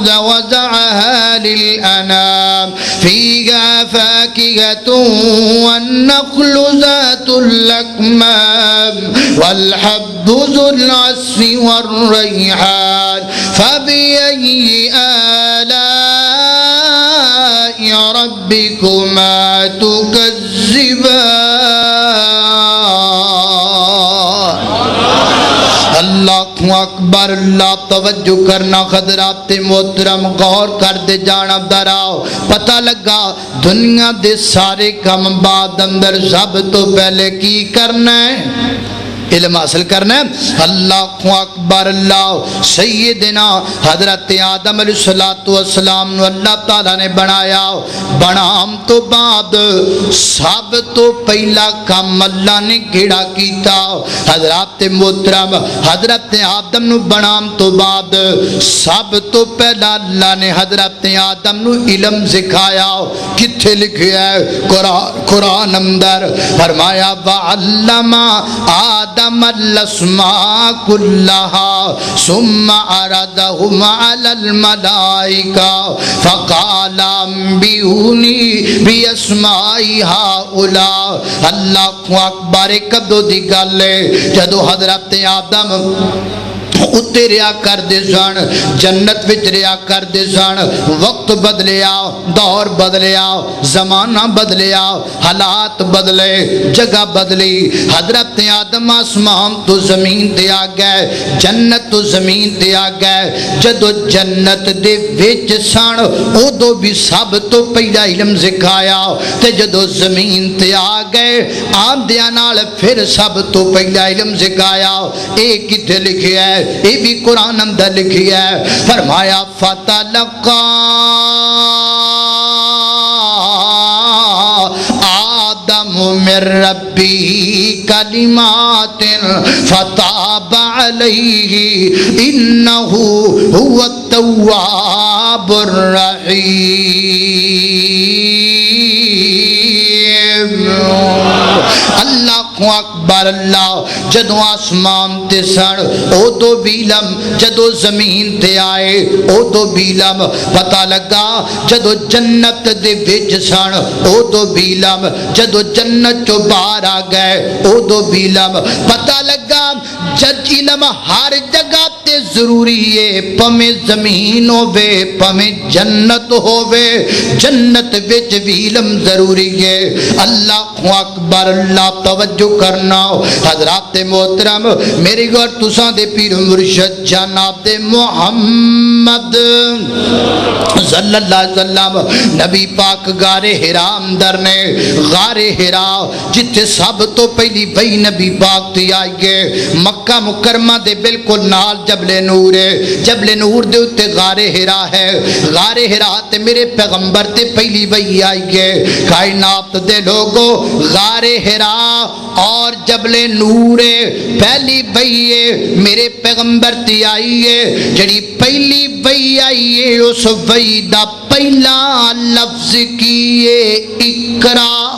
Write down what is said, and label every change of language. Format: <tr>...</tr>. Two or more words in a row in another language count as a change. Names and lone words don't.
<ar>وضعها للأنام فيها فاكهة والنخل ذات الأكمام والحب ذو العصف والريحان، فبأي آلاء ربكما تكذبان۔ اللہ اکبر اللہ۔</ar> <pa>توجہ کرنا حضرات محترم، غور کر دے جانا دراؤ، پتہ لگا دنیا دے سارے کم بعد اندر سب تو پہلے کی کرنا ہے؟ علم حاصل کرنا ہے۔</pa> <ar>اللہ اکبر اللہ۔</ar> <pa>سیدنا حضرت آدم</pa> <ar>علیہ السلام</ar> <pa>نو اللہ تعالیٰ نے بنایا، بنام تو بعد سب تو پہلا کام اللہ نے کیڑا کیتا؟ حضرت محترم حضرت آدم نو بنام تو بعد سب تو پہلا اللہ نے حضرت آدم نو علم سکھایا۔ کتھے لکھیا ہے؟ قرآن اندر فرمایا</pa> <ar>وَعَلَّمَ آدم الاسماء كلها ثم عرضهم على الملائكة فقال انبئوني باسماء هؤلاء۔ اللہ اکبر۔</ar> <pa>کدو دی گل ہے جدو حضرت آدم اتنے رہا کردے سن، جنت وچ رہا کردے سن، وقت بدلیا، دور بدلیا، زمانہ بدلیا، حالات بدلے، جگہ بدلی۔ حضرت آدم آسمان تو زمین تے آ گئے، جنت تو زمین تے آ گئے۔ جدو جنت دے وچ سن ادو بھی سب تو پہلا علم سکھایا، تے جدو زمین تے آ گئے آندیاں نال پھر سب تو پہلا علم سکھایا۔ اے کتے لکھیا ہے؟ یہ بھی قرآن اندر لکھی ہے۔</pa> <ar>فرمایا فَتَلَقَّى آدم من ربه کلمات فتاب علیہ انہ هو التواب الرحیم۔ اللہ اکبر اللہ۔</ar> <pa>جدو آسمان تے سن ادو بھی علم، جدو زمین تے آئے ادو بھی علم پتہ لگا، جدو جنت دے وچ سن ادو بھی علم، جدو جنت چو باہر آ گئے ادو بھی علم پتہ لگا۔ جد علم ہر جگہ تے ضروری ہے، پمیں زمین ہووے پمیں جنت ہووے، جنت وچ بھی علم ضروری ہے۔</pa> <ar>اللہ اکبر اللہ۔</ar> <pa>توجہ کرنا حضرات محترم، میری گھر تساں دے پیر مرشد جناب محمد</pa> <ar>صلی اللہ علیہ وسلم</ar> <pa>نبی پاک غار حرا اندر نے، غار حرا جتھے سب تو پہلی وحی نبی پاک تے آئی گئے، مکہ مکرمہ دے بالکل نال جبل نور ہے، جبل نور دے اتے غار حرا ہے، غار حرا تے میرے پیغمبر تے پہلی وحی آئی گئے۔ کائنات دے لوگو غار حرا اور جبل نور پہلی وحی ہے میرے پیغمبر تے آئی ہے۔ جڑی پہلی وحی آئی ہے اس وحی دا پہلا لفظ کیے اقرا۔</pa>